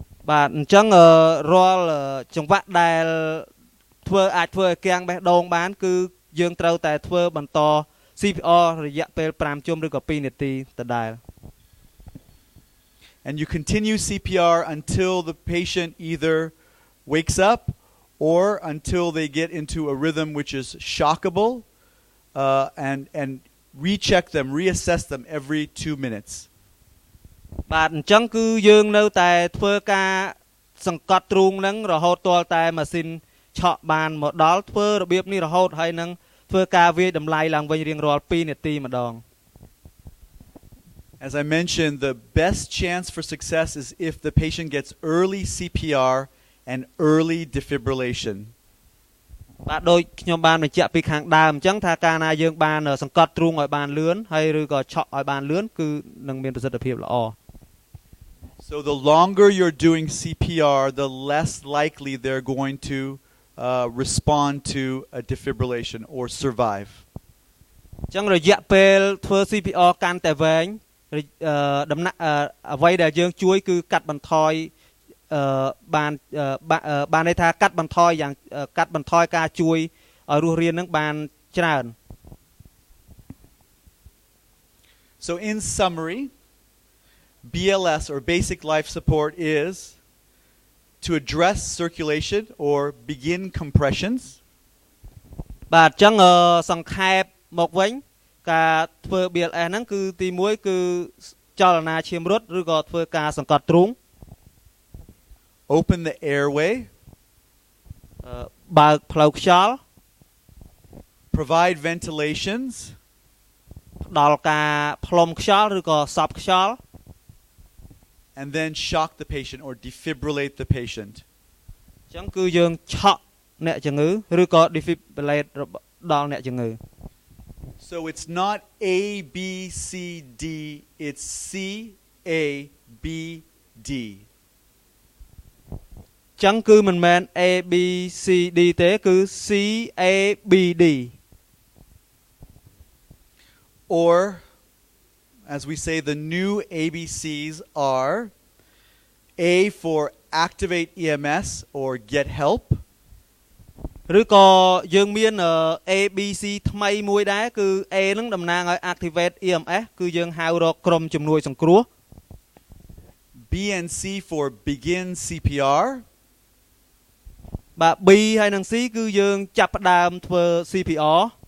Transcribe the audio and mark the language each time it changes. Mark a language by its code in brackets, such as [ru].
[km] បាទអញ្ចឹងរាល់ចង្វាក់ដែលធ្វើអាចធ្វើឲ្យគាំងបេះដូងបានគឺយើងត្រូវតែធ្វើបន្ត CPR រយៈពេល5ជុំឬក៏2នាទីដដែល [en] And you continue CPR until the patient either wakes up or until they get into a rhythm which is shockable, and recheck them, reassess them every 2 minutes. [km] បាទអញ្ចឹងគឺយើងនៅតែធ្វើការសង្កត់ទ្រូងនឹងរហូតទាល់តែម៉ាស៊ីនឆក់បានមកដល់ធ្វើរបៀបនេះរហូតហើយនឹងធ្វើការវាយតម្លៃឡើងវិញរៀងរាល់2នាទីម្ដង [en] As I mentioned, the best chance for success is if the patient gets early CPR and early defibrillation. [km] បាទដូចខ្ញុំបានបញ្ជាក់ពីខាងដើមអញ្ចឹងថាកាលណាយើងបានសង្កត់ទ្រូងឲ្យបានលឿនហើយឬក៏ឆក់ឲ្យបានលឿនគឺនឹងមានប្រសិទ្ធភាពល្អ [en] So the longer you're doing CPR, the less likely they're going to respond to a defibrillation or survive. [km] អញ្ចឹងរយៈពេលធ្វើ CPR កាន់តែវែងដំណាក់អ្វីដែលយើងជួយគឺកាត់បន្ថយបានន័យថាកាត់បន្ថយយ៉ាងកាត់បន្ថយការជួយឲ្យរស់រាននឹងបានច្រើន [en] So in summary, BLS or basic life support is to address circulation or begin compressions. [km] បាទអញ្ចឹងសង្ខេបមកវិញការធ្វើ BLS ហ្នឹងគឺទី1គឺចលនាឈាមរត់ឬក៏ធ្វើការសង្កត់ទ្រូង [en] Open the airway, [km] បើកផ្លូវខ្យល់ [en] provide ventilations, [km] ផ្ដល់ការផ្លុំខ្យល់ឬក៏សប់ខ្យល់ [en] and then shock the patient or defibrillate the patient. [km] អញ្ចឹងគឺយើងឆក់អ្នកជំងឺឬក៏ defibrillate ដល់អ្នកជំងឺ [en] So it's not A B C D, it's C A B D. [km] អញ្ចឹងគឺមិនមែន A B C D ទេគឺ C A B D [en] Or as we say, the new ABCs are A for activate EMS or get help. [km] ឬក៏យើងមាន ABC ថ្មីមួយដែរគឺ A នឹងតំណាងឲ្យ [en] activate EMS [km] គឺយើងហៅរកក្រុមជំនួយសង្គ្រោះ [en] B and C for begin CPR. [km] បាទ B ហើយនិង C គឺយើងចាប់ផ្ដើមធ្វើ CPR.